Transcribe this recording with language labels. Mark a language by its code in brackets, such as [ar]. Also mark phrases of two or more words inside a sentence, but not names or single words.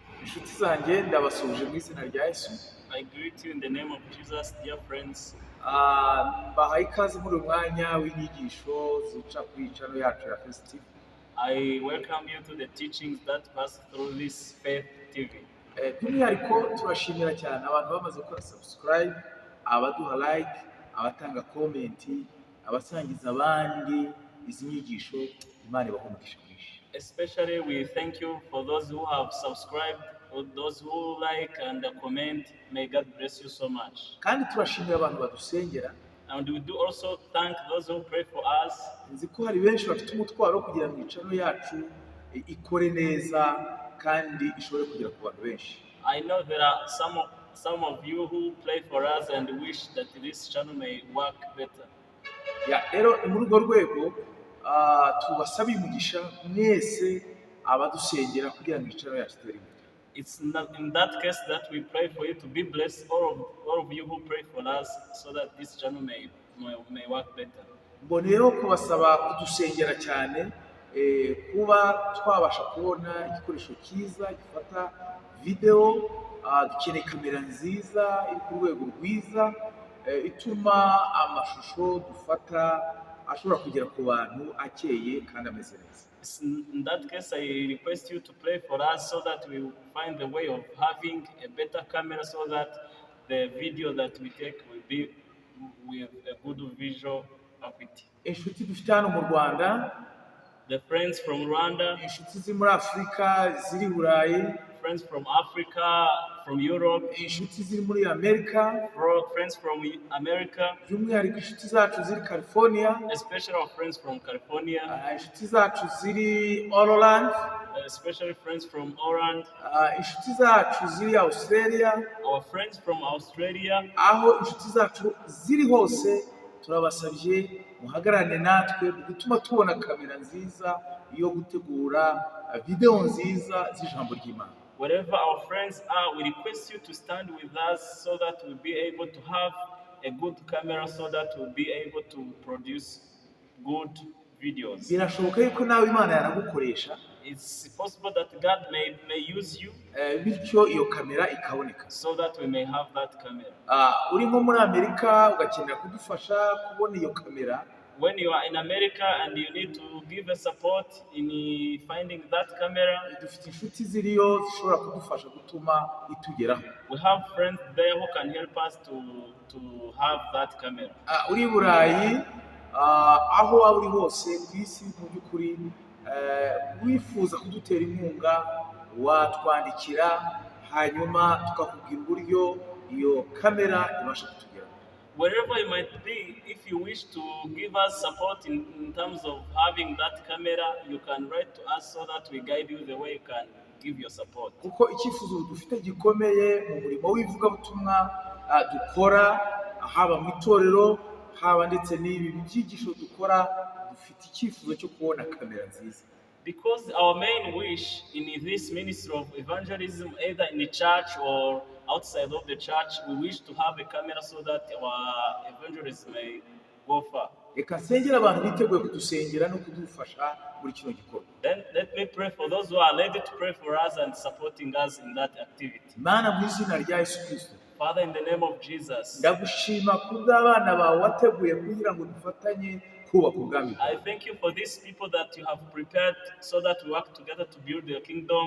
[rw] inshuti zanjye ndabasuje mu izina rya Yesu. [en] I greet you in the name of Jesus, dear friends. [rw] Mbahaye ikaze muri uyu mwanya w'inyigisho zica kuri channel yacu ya Faith TV. [en] I welcome you to the teachings that pass through this Faith TV. [rw] By'umwihariko turashimira cyane abantu bamaze gukora subscribe, abaduha like, abatanga comment, abasangiza abandi izi nyigisho. Imana ibahe umugisha mwinshi. [en] Especially we thank you for those who have subscribed, or those who like and comment. May God bless you so much. [rw] Kandi turashimira abantu badusengera. [en] And we do also thank those who pray for us. [rw] Nzi ko hari benshi bafite umutwaro kugira ngo channel yacu ikore neza kandi ishobore kugera ku bantu benshi. [en] I know there are some of you who pray for us and wish that this channel may work better. [rw] Rero muri urwo rwego tubasabiye umugisha mwese abadusengera kugira ngo channel yacu itere imbere. [en] It's not in that case that we pray for you to be blessed, all of you who pray for us, so that this channel may work better. [rw] Mboneyeho kubasaba kudusengera cyane kuba twabasha kubona igikoresho cyiza gifata video, dukeneye kamera nziza iri ku rwego rwiza ituma amashusho dufata ashobora kugera ku bantu akeye kandi ameze neza. [en] In that case, I request you to pray for us so that we will find the way of having a better camera so that the video that we take will be with a good visual acuity. [rw] Inshuti dufite hano mu Rwanda, [en] the friends from Rwanda, [rw] inshuti ziri muri Afrika, ziri Burayi, [en] friends from Africa, from Europe, [rw] inshuti ziri muri America, [en] friends from America, [rw] by'umwihariko inshuti zacu ziri California, [en] especially our friends from California, [rw] inshuti zacu ziri Holland, [en] especially friends from Holland, [rw] inshuti zacu ziri Australia, [en] our friends from Australia. [rw] Aho inshuti zacu ziri hose turabasabye muhagarane natwe gutuma tubona kamera nziza yo gutegura video nziza z'ijambo ry'Imana. [en] Wherever our friends are, we request you to stand with us so that we'll be able to have a good camera so that we'll be able to produce good videos. [rw] Birashoboka yuko nawe Imana yanagukoresha. [en] It's possible that God may use you. [rw] Bityo iyo kamera ikaboneka. [en] So that we may have that camera. [rw] Uri nko muri Amerika ugakenera kudufasha kubona iyo kamera. [en] When you are in America and you need to give a support in finding that camera, [rw] dufite inshuti ziriyo zishobora kudufasha gutuma itugeraho. [en] We have friends there who can help us to have that camera. [rw] Uri Burayi, aho waba uri hose ku isi mu by'ukuri, wifuza kudutera inkunga watwandikira hanyuma tukakubwira uburyo iyo kamera ibasha kutugeraho. [en] Wherever you might be, if you wish to give us support in terms of having that camera, you can write to us so that we guide you the way you can give your support. [rw] Kuko icyifuzo dufite gikomeye mu murimo w'ivugabutumwa dukora, haba mu itorero haba ndetse n'ibi byigisho dukora, dufite icyifuzo cyo kubona kamera nziza. [en] Because our main wish in this ministry of evangelism, either in the church or outside of the church, we wish to have a camera so that our evangelism may go far. [rw] Reka nsengera abantu biteguye kudusengera no kudufasha muri kino gikorwa. [en] Then let me pray for those who are ready to pray for us and supporting us in that activity. [rw] Mana mu izina rya Yesu Kristo. [en] Father, in the name of Jesus, [rw] ndagushima kubw'abana bawe wateguye kugira ngo dufatanye kubaka ubwami. [en] I thank you for these people that you have prepared so that we work together to build your kingdom.